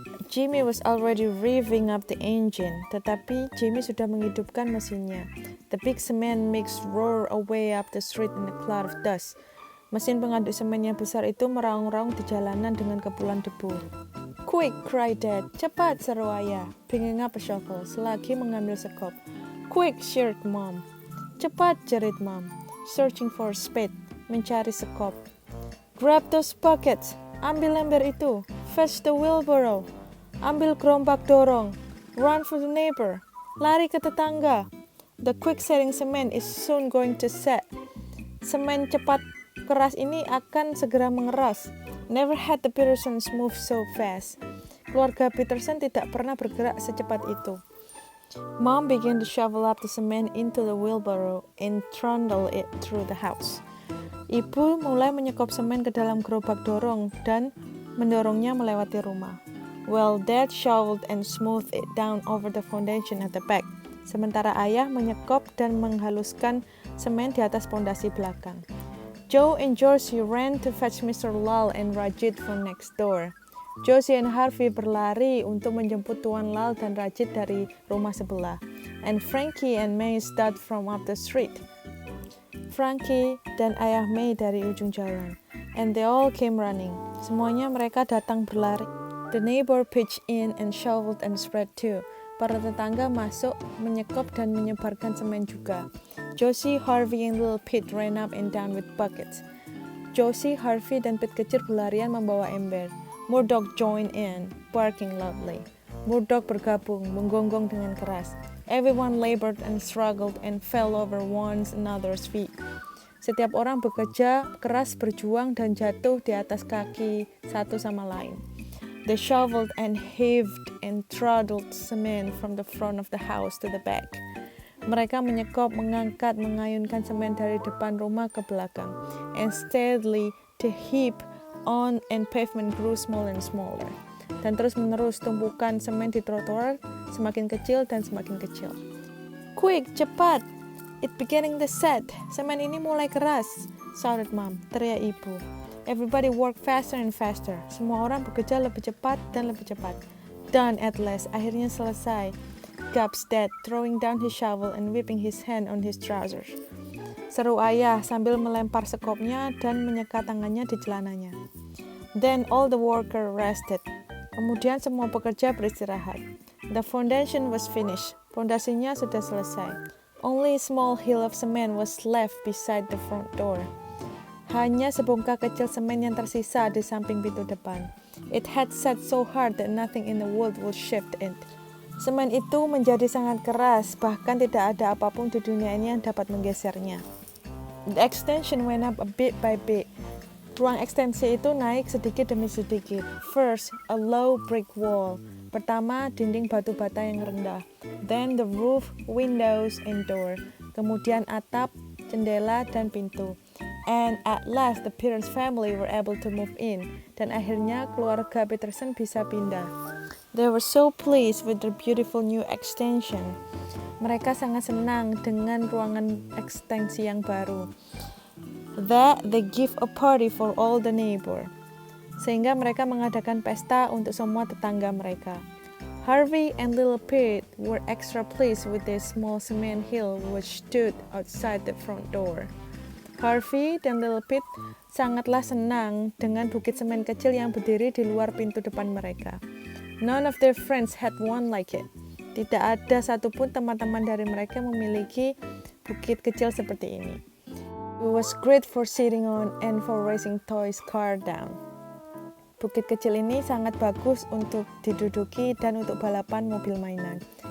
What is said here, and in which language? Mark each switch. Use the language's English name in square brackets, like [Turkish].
[English] Jimmy was already revving up the engine. [Indonesian] Tetapi Jimmy sudah menghidupkan mesinnya. [English] The big cement mix roared away up the street in a cloud of dust. [Indonesian] Mesin pengaduk semen yang besar itu meraung-raung di jalanan dengan kepulan debu. [English] Quick, cried Dad. [Indonesian] Cepat, seru Ayah. [English] Picking up a shovel, [Indonesian] selagi mengambil sekop. [English] Quick, shrieked Mom. [Indonesian] Cepat, jerit Mom. [English] Searching for a spade, [Indonesian] mencari sekop. [English] Grab those buckets. [Indonesian] Ambil ember itu. [English] Fetch the wheelbarrow. [Indonesian] Ambil gerobak dorong. [English] Run for the neighbor. [Indonesian] Lari ke tetangga. [English] The quick setting cement is soon going to set. [Indonesian] Semen cepat keras ini akan segera mengeras. [English] Never had the Petersons move so fast. [Indonesian] Keluarga Peterson tidak pernah bergerak secepat itu. [English] Mom began to shovel up the cement into the wheelbarrow and trundle it through the house. [Indonesian] Ibu mulai menyekop semen ke dalam gerobak dorong dan mendorongnya melewati rumah. [English] While Dad shoveled and smoothed it down over the foundation at the back. [Indonesian] Sementara Ayah menyekop dan menghaluskan semen di atas pondasi belakang. [English] Joe and Josie ran to fetch Mr. Lal and Rajit from next door. [Indonesian] Josie and Harvey berlari untuk menjemput Tuan Lal dan Rajit dari rumah sebelah. [English] And Frankie and May started from up the street. [Indonesian] Frankie dan Ayah May dari ujung jalan. [English] And they all came running. [Indonesian] Semuanya mereka datang berlari. [English] The neighbor pitched in and shoveled and spread too. [Indonesian] Para tetangga masuk, menyekop dan menyebarkan semen juga. [English] Josie, Harvey, and little Pete ran up and down with buckets. [Indonesian] Josie, Harvey, dan Pete kecil berlarian membawa ember. [English] Murdoch joined in, barking loudly. [Indonesian] Murdoch bergabung, menggonggong dengan keras. [English] Everyone labored and struggled and fell over one another's feet. [Indonesian] Setiap orang bekerja keras, berjuang, dan jatuh di atas kaki satu sama lain. [English] They shoveled and heaved and trundled cement from the front of the house to the back. [Indonesian] Mereka menyekop, mengangkat, mengayunkan semen dari depan rumah ke belakang. [English] And steadily the heap on and pavement grew smaller and smaller. [Indonesian] Dan terus-menerus tumpukan semen di trotoar semakin kecil dan semakin kecil. Quick, cepat! [English] It beginning to set. [Indonesian] Semen ini mulai keras, [English] shouted Mom, [Indonesian] teriak ibu. [English] Everybody work faster and faster. [Indonesian] Semua orang bekerja lebih cepat dan lebih cepat. [English] Done at last. [Indonesian] Akhirnya selesai. [English] Gasped Dad, throwing down his shovel and whipping his hand on his trousers. [Indonesian] Seru ayah sambil melempar sekopnya dan menyekat tangannya di celananya. [English] Then all the worker rested. [Indonesian] Kemudian semua pekerja beristirahat. [English] The foundation was finished. [Indonesian] Pondasinya sudah selesai. [English] Only a small hill of cement was left beside the front door. [Indonesian] Hanya sebongkah kecil semen yang tersisa di samping pintu depan. [English] It had set so hard that nothing in the world would shift it. [Indonesian] Semen itu menjadi sangat keras, bahkan tidak ada apapun di dunia ini yang dapat menggesernya. [English] The extension went up a bit by bit. [Indonesian] Ruang ekstensi itu naik sedikit demi sedikit. [English] First, a low brick wall. [Indonesian] Pertama, dinding batu bata yang rendah. [English] Then the roof, windows, and door. [Indonesian] Kemudian atap, jendela, dan pintu. [English] And at last, the Peters family were able to move in. [Indonesian] Dan akhirnya keluarga Peterson bisa pindah. [English] They were so pleased with their beautiful new extension. [Indonesian] Mereka sangat senang dengan ruangan ekstensi yang baru. [English] That they give a party for all the neighbor. [Indonesian] Sehingga mereka mengadakan pesta untuk semua tetangga mereka. [English] Harvey and Little Pete were extra pleased with their small cement hill which stood outside the front door. [Indonesian] Harvey dan Little Pete sangatlah senang dengan bukit semen kecil yang berdiri di luar pintu depan mereka. [English] None of their friends had one like it. [Indonesian] Tidak ada satupun teman-teman dari mereka memiliki bukit kecil seperti ini. [English] It was great for sitting on and for racing toys car down. [Indonesian] Bukit kecil ini sangat bagus untuk diduduki dan untuk balapan mobil mainan.